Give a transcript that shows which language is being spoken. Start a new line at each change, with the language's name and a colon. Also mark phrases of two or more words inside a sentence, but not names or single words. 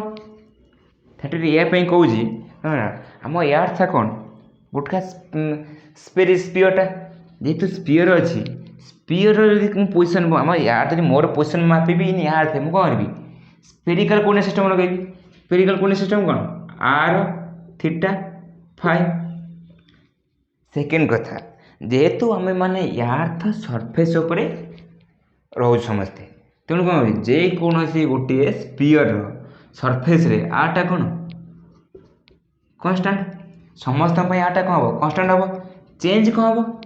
Odia: 30 ଡିଗ୍ରୀ ଏହା ପାଇଁ କହୁଛି ଆମ ୟାର୍ଥଟା କ'ଣ ଗୋଟେକା ସ୍ପିୟରଟା। ଯେହେତୁ ସ୍ପିୟର ଅଛି, ସ୍ପିୟର ଯଦି ମୁଁ ପୋଜିସନ୍ ଆମ ୟାର୍ଥ ଯଦି ମୋର ପୋଜିସନ୍ ମାପିବି ୟାର୍ଥ, ମୁଁ କ'ଣ କରିବି?
English: spherical coordinate system
Odia: ଲଗାଇବି।
English: spherical coordinate system
Odia: କ'ଣ? r θ φ। ସେକେଣ୍ଡ କଥା, ଯେହେତୁ ଆମେମାନେ
English: earth surface
Odia: ଉପରେ ରହୁଛୁ ସମସ୍ତେ, ତେଣୁ କ'ଣ କରିବି? ଯେକୌଣସି ଗୋଟିଏ
English: sphere surface
Odia: ଆରଟା କ'ଣ କନଷ୍ଟାଣ୍ଟ। ସମସ୍ତଙ୍କ ପାଇଁ ଆରଟା କ'ଣ ହେବ? କନଷ୍ଟାଣ୍ଟ ହେବ। ଚେଞ୍ଜ କ'ଣ ହେବ?